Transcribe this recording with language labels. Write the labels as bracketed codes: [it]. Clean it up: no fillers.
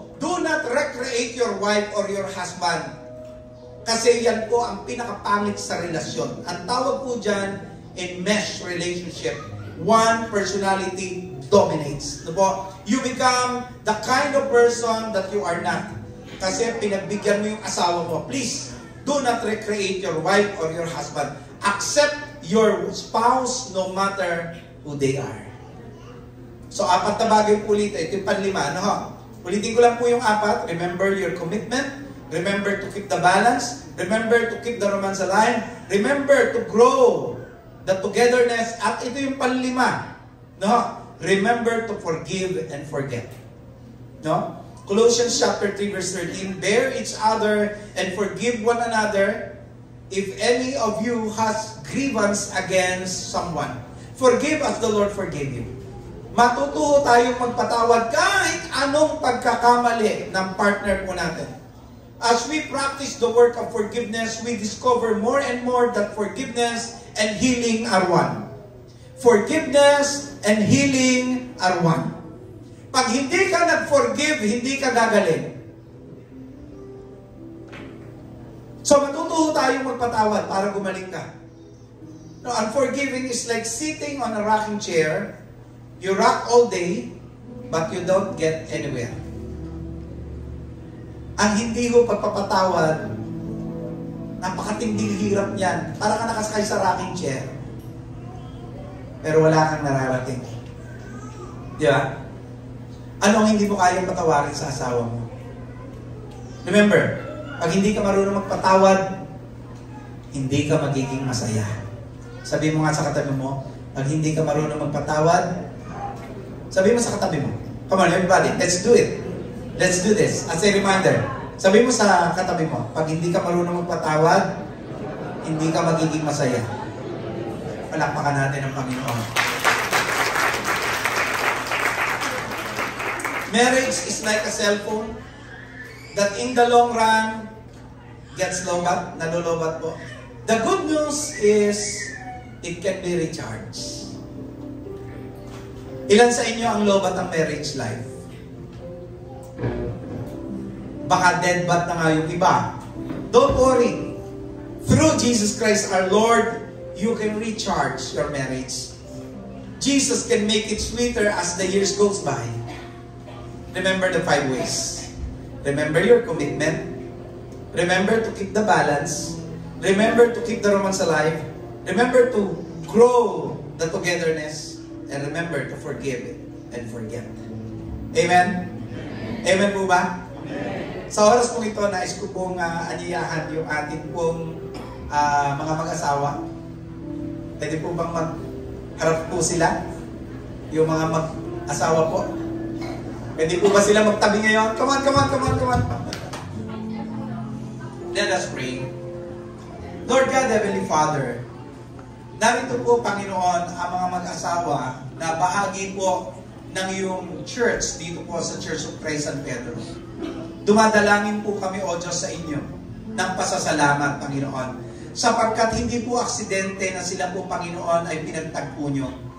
[en] Do not recreate your wife or your husband. [tl] Kasi yan po ang pinakapangit sa relasyon. Ang tawag po dyan, [en] in mesh relationship, one personality dominates. You become the kind of person that you are not. [tl] Kasi pinagbigyan mo yung asawa mo. [en] Please, do not recreate your wife or your husband. Accept your spouse no matter who they are. [tl] So, apat na bagay po ulit. Ito yung panlima. Ulitin ko lang po yung apat. [en] Remember your commitment. Remember to keep the balance. Remember to keep the romance alive. Remember to grow the togetherness. [tl] At ito yung panlima. [en] Remember to forgive and forget. Colossians chapter 3 verse 13, bear each other and forgive one another if any of you has grievance against someone. Forgive as the Lord forgave you. [tl] Matututo tayong magpatawad kahit anong pagkakamali ng partner po natin. [en] As we practice the work of forgiveness, we discover more and more that forgiveness and healing are one. Forgiveness and healing are one. [tl] Pag hindi ka nag-forgive, hindi ka gagaling. So matututo tayong magpatawad para gumaling ka. [en] Unforgiving is like sitting on a rocking chair. You rock all day, but you don't get anywhere. [tl] Ang hindi ko pagpapatawad, napakatinding hirap niyan. Para ka nakasakay sa rocking chair, pero wala kang nararating. Di ba? Anong hindi mo kayang patawarin sa asawa mo? Remember, pag hindi ka marunong magpatawad, hindi ka magiging masaya. Sabi mo nga sa katabi mo, Pag hindi ka marunong magpatawad, sabi mo sa katabi mo. [en] Come on, everybody, let's do it. Let's do this. As a reminder, [tl] sabi mo sa katabi mo, pag hindi ka marunong magpatawad, hindi ka magiging masaya. Palakpakan natin ang Panginoon. [en] Marriage is like a cell phone that in the long run gets lobat, [tl] nalolobat po. [en] The good news is it can be recharged. [tl] Ilan sa inyo ang lobat ng marriage life? Baka dead bat na nga yung iba. [en] Don't worry. Through Jesus Christ our Lord, you can recharge your marriage. Jesus can make it sweeter as the years goes by. Remember the 5 ways. Remember your commitment. Remember to keep the balance. Remember to keep the romance alive. Remember to grow the togetherness. And remember to forgive and forget. [tl] Amen? Amen po ba? Sa oras pong ito, nais ko pong anyayahan yung ating pong mga mag-asawa. Pwede po bang magharap po sila? Yung mga mag-asawa po. Pwede po ba sila magtabi ngayon? [en] Come on, come on, come on, come on. Let us pray. Lord God, Heavenly Father, [tl] narito po, Panginoon, ang mga mag-asawa na bahagi po ng iyong church dito po sa Church of Christ San Pedro. Dumadalangin po kami, O Diyos, sa inyo ng pasasalamat, Panginoon, sapagkat hindi po aksidente na sila po, Panginoon, ay pinagtagpo nyo.